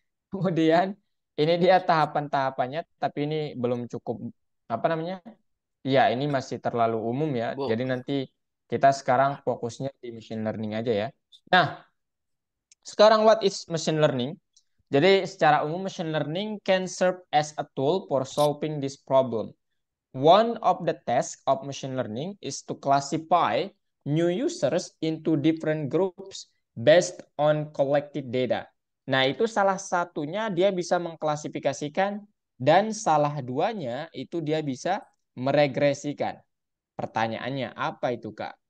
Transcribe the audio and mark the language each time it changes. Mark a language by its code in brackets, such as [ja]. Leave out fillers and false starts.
[id] Kemudian ini dia tahapan-tahapannya, tapi ini belum cukup apa namanya? Iya, ini masih terlalu umum ya. Bu. Jadi nanti kita sekarang fokusnya di machine learning aja ya. Nah, sekarang [en] what is machine learning? [id] Jadi secara umum [en] machine learning can serve as a tool for solving this problem. One of the tasks of machine learning is to classify new users into different groups based on collected data. [id] Nah, itu salah satunya dia bisa mengklasifikasikan dan salah duanya itu dia bisa meregresikan. Pertanyaannya apa itu Kak?